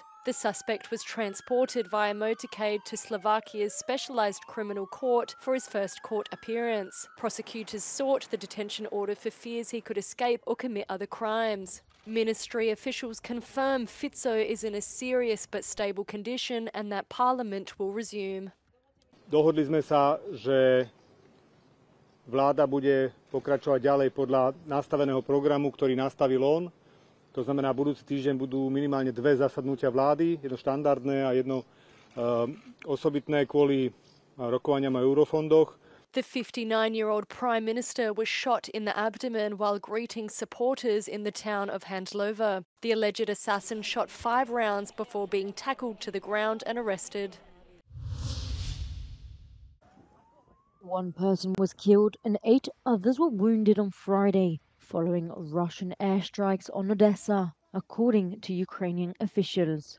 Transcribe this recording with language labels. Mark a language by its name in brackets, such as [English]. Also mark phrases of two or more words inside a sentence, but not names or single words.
[English] The suspect was transported via motorcade to Slovakia's specialised criminal court for his first court appearance. Prosecutors sought the detention order for fears he could escape or commit other crimes. Ministry officials confirm Fico is in a serious but stable condition and that Parliament will resume. [Slovak] Dohodli sme sa, že vláda bude pokračovať ďalej podľa nastaveného programu, ktorý nastavil on. To znamená, budúci týždeň budú minimálne 2 zasadnutia vlády, jedno štandardné a jedno osobitné kvôli rokovaniam o eurofondoch. [English] The 59-year-old Prime Minister was shot in the abdomen while greeting supporters in the town of Handlova. The alleged assassin shot 5 rounds before being tackled to the ground and arrested. 1 person was killed and 8 others were wounded on Friday following Russian airstrikes on Odessa, according to Ukrainian officials.